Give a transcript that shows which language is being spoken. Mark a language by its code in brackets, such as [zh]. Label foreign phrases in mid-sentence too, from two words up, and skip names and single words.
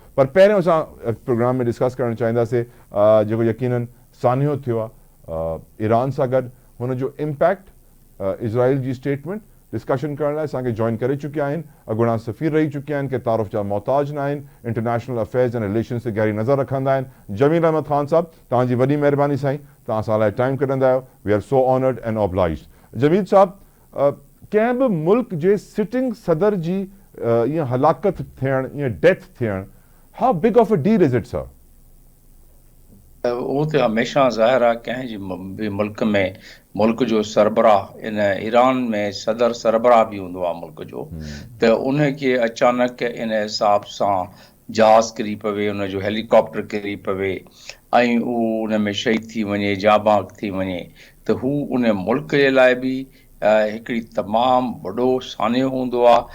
[sd] पर पहिरियों असां प्रोग्राम में डिस्कस करणु चाहींदासीं जेको यकीनन सान्हो थियो आहे ईरान सां गॾु, हुनजो इम्पैक्ट, इज़राइल जी [en] statement discussion [sd] करण लाइ असांखे जॉइन करे चुकिया आहिनि। अॻूणा सफ़ीर रही चुकिया आहिनि कि तारुफ़ जा मोहताज न आहिनि, [en] international affairs and relations [sd] ते गहरी नज़र रखंदा आहिनि। जमील अहमद ख़ान साहब, तव्हांजी वॾी महिरबानी साईं, तव्हां असां लाइ टाइम कढंदा आहियो। [en] We are so honored and obliged. [sd] जमील साहब, कंहिं बि मुल्क जे सिटिंग सदर जी ईअं हलाकत थियणु, ईअं डेथ थियणु, [en] How big of a deal is it sir? [sd] उहो त हमेशह ज़ाहिर आहे कंहिं बि मुल्क में मुल्क जो सरबराह, इन ईरान में सदर सरबराह बि हूंदो आहे मुल्क जो, त उनखे अचानक इन हिसाब सां जहाज़ किरी पवे, उनजो हेलीकॉप्टर किरी पवे ऐं उहो उन में शहीद थी वञे, जाबाग थी वञे, त हू उन मुल्क जे लाइ बि हिकिड़ी तमामु वॾो सान्हो हूंदो आहे।